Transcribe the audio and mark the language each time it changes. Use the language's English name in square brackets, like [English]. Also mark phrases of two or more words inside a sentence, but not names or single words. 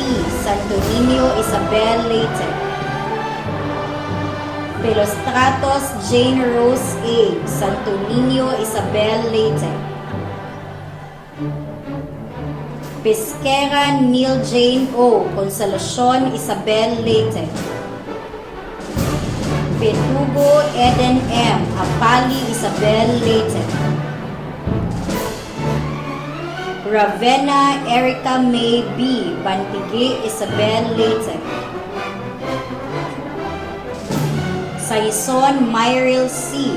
[Waray] Santo Niño Isabel Leyte. Pelostratos Jane Rose A. Santo Niño Isabel Leyte. Pesquera Neil Jane O. Consolacion Isabel Leyte. Petugo Eden M. Apali Isabel Leyte. Ravenna Erica May B. Bantige Isabel Leyte. Saison Myril C.